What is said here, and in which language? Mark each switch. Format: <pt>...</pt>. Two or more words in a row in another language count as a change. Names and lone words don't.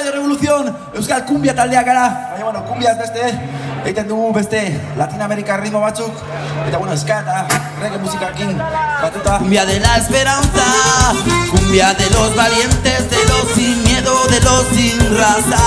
<es>Revolución,</es> <eu>Euskal Kumbia taldea gara. Baina, bueno, kumbia ez beste, egiten dugu beste Latinoamerika ritmo batzuk. Eta, bueno, ska eta reggae musikakin batuta.</eu> <es>Cumbia de la esperanza, cumbia de los valientes, de los sin miedo, de los sin raza.</es>